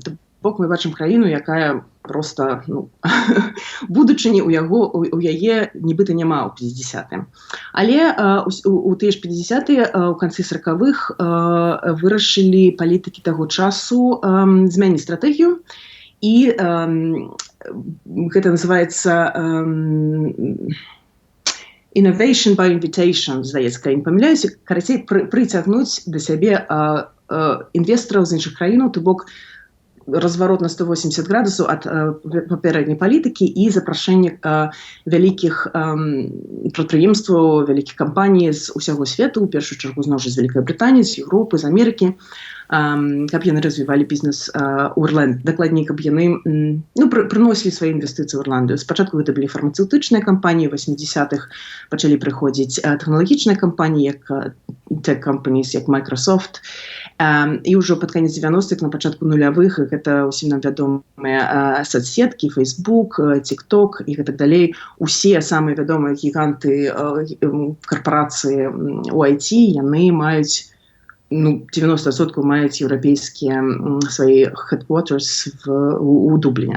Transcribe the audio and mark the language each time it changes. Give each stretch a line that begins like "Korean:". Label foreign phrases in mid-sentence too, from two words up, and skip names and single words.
Belarusian: Бок мы бачым краіну, якая проста, будучыні у яе нібыта няма ў 50-е. Але у тыя ж 50-е, у канцы 40-х, вырашылі палітыкі таго часу змяніць стратэгію, і гэта называецца
English: innovation by invitation,
Belarusian: здаецца, калі не памыляюся, карацей, прыцягнуць да сябе інвестараў з іншых краінаў, то бок разварот на 180 градусаў ад папярэдняй палітыкі і запрашэнне вялікіх прадпрыемстваў, вялікіх кампаній з усяго свету, у першую чаргу зноў жа з Вялікай Брытаніі, з Еўропы, з Амерыкі, каб яны развівалі бізнес у Ірландыі. Дакладней, каб яны прыносілі свае інвестыцыі ў Ірландыю. Спачатку гэта былі фармацэўтычныя кампаніі, у 80-х пачалі прыходзіць тэхналагічныя кампаніі, як
English: tech companies,
Belarusian: як Microsoft, і ўжо пад канец 90-х, на пачатку нулявых, гэта ўсім нам вядомыя соцсеткі, Facebook, TikTok і гэтак далей. Усе самыя вядомыя гіганты карпорацыі у IT, яны маюць 90% маюць еўрапейскія свае headquarters у Дубліне.